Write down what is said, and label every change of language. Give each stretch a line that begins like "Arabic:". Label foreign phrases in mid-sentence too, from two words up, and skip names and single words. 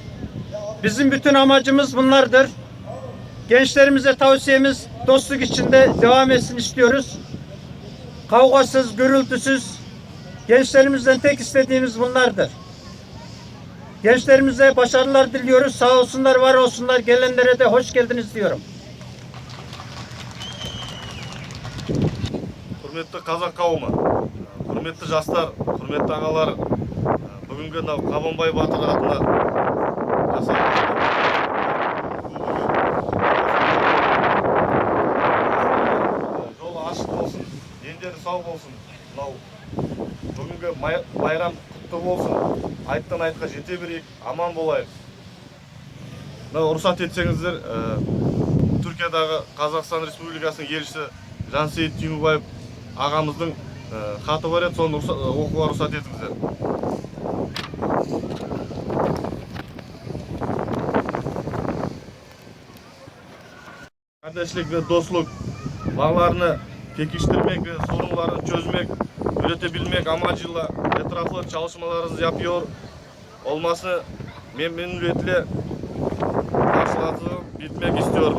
Turkish: Bizim bütün amacımız bunlardır. Gençlerimize tavsiyemiz dostluk içinde devam etsin istiyoruz. Kavgasız, gürültüsüz, gençlerimizden tek istediğimiz bunlardır. Gençlerimize başarılar diliyoruz. Sağ olsunlar, var olsunlar. Gelenlere de hoş geldiniz diyorum.
Kazakh: Құрметті қазақ қауымы, құрметті жастар, құрметті ағалар, бүгінгі Қабанбай батыр атына жолы ашық болсын, дендері сау болсын. Бүгінгі байрам құтты болсын. Айттан айтқа жете берейік, аман болайық. Рұқсат етсеңіздер, Түркиядағы Қазақстан Республикасының елшісі Жансейіт Түймебаев ағамыздың хаты бар еді, соны оқуға рұқсат етіңіздер.
Turkish: Kardeşlik ve dostluk bağlarını pekiştirmek ve sorunlarını çözmek, üretebilmek amacıyla etraflı çalışmalarınızı yapıyor olması memnuniyetle karşılatıp bitmek istiyorum.